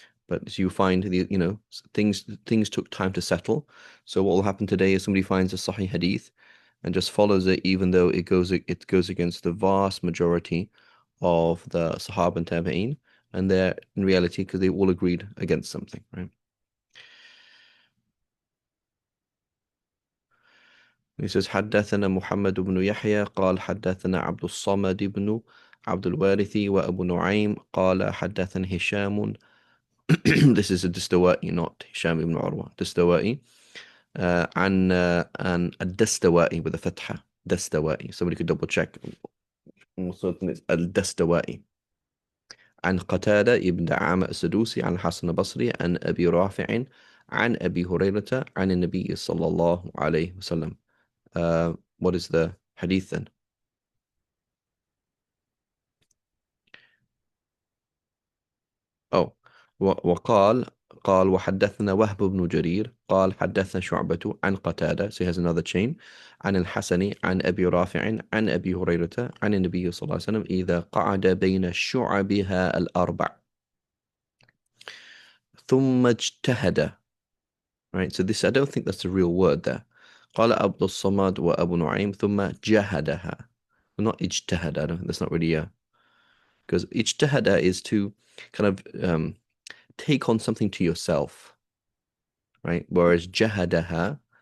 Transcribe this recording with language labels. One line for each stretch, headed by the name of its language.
English: But as you find things took time to settle. So what will happen today is somebody finds a Sahih hadith and just follows it, even though it goes against the vast majority of the Sahaba and Tabi'een, and they're in reality because they all agreed against something, right? He says
Arabic: حدثنا محمد بن يحيى قال حدثنا عبد الصمد بن عبد الوارث وأبو نعيم قال حدثنا هشام.
English: This is a Distawai, not Hisham ibn Urwa. Distawai.
Arabic: عن الدستوائي
English: with a
Arabic: فتحة. دستوائي.
English: Somebody could double check. Almost certain it's الدستوائي.
Arabic: عن قتادة ابن دعامة السدوسي عن الحسن البصري عن أبي رافع عن أبي هريرة عن النبي صلى الله عليه وسلم.
English: What is the hadith then?
Arabic: Oh, قال وحدثنا وهب بن جرير قال حدثنا شعبة عن قتادة,
English: so he has another chain,
Arabic: عن الحسن عن أبي رافع عن أبي هريرة عن النبي صلى الله عليه وسلم إذا قعد بين شعبها الأربع ثم اجتهد, right?
English: So this, I don't think that's a real word there.
Arabic: قال عبد الصمد وأبو نعيم ثم جهدها, not اجتهد.
English: I don't, that's not really because اجتهد is to kind of take on something to yourself, right? Whereas jahadaha